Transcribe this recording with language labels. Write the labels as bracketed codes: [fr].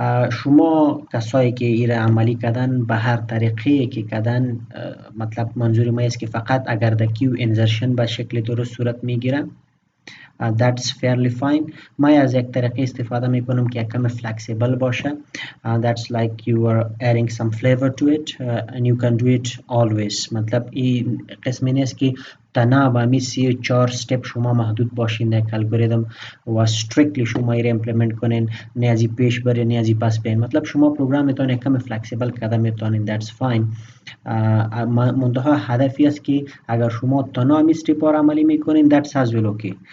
[fa] شما کسایی که ایره عملی کردن به هر طریقه که کردن، مطلب منظور ما است که فقط اگر در کیو انسرشن به شکل درست صورت میگیره that's fairly fine. ما از یک طریقه استفاده میکنم که کم flexible باشه. [en] That's like you are adding some flavor to it and you can do it always. [fa] مطلب این قسمی نیست که تنها به می 34 step شما محدود باشین در الگوریتم و strictly شما ایره implement کنین، نه ازی پیش برین نه ازی پس برین. مطلب شما پروگرام میتونین کم فلکسیبل کردن میتونین، that's fine. منتها هدفی است که اگر شما تنها می استپ را عملی میکنین that's as well okay.